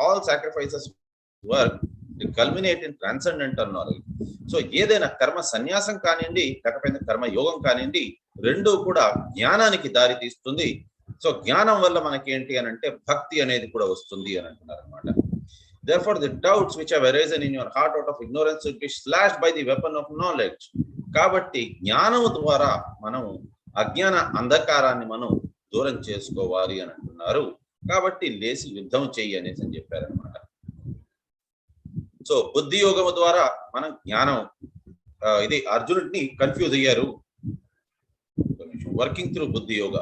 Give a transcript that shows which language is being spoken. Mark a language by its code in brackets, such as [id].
[en] All sacrifices work culminate in transcendental knowledge. [te] So ఏదైనా కర్మ సన్యాసం కానివ్వండి లేకపోతే కర్మ యోగం కానివ్వండి, రెండూ కూడా జ్ఞానానికి దారి తీస్తుంది. సో జ్ఞానం వల్ల మనకి ఏంటి అని అంటే భక్తి అనేది కూడా వస్తుంది అని అంటున్నారు అనమాట. [en] Therefore, the doubts which have arisen in your heart out of ignorance should be slashed by the weapon of knowledge. [te] కాబట్టి జ్ఞానం ద్వారా మనం అజ్ఞాన అంధకారాన్ని మనం దూరం చేసుకోవాలి అని అంటున్నారు. కాబట్టి లేచి యుద్ధం చెయ్యి అనేసి అని చెప్పారనమాట. సో బుద్ధి యోగము ద్వారా మనం జ్ఞానం, ఇది అర్జునుడిని కన్ఫ్యూజ్ అయ్యారు [en] Working through buddhi yoga.